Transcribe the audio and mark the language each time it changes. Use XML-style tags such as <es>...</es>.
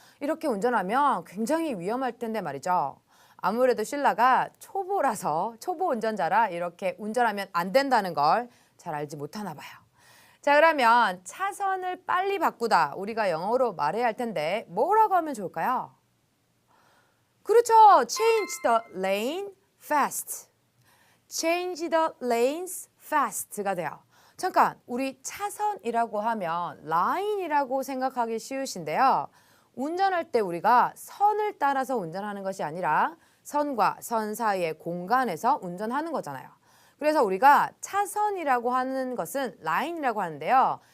<ko>이렇게 운전하면 굉장히 위험할 텐데 말이죠. 아무래도 실라가 초보 운전자라 이렇게 운전하면 안 된다는 걸 잘 알지 못하나 봐요. 자, 그러면 차선을 빨리 바꾸다 우리가 영어로 말해야 할 텐데 뭐라고 하면 좋을까요? 그렇죠.</ko> <en>change the lane fast. change the lanes fast가</en> <ko>돼요. 잠깐, 우리 차선이라고 하면 line이라고 생각하기 쉬우신데요. 운전할 때 우리가 선을 따라서 운전하는 것이 아니라 선과 선 사이의 공간에서 운전하는 거잖아요. 그래서 우리가 차선이라고 하는 것은 line이라고 하는데요.</ko>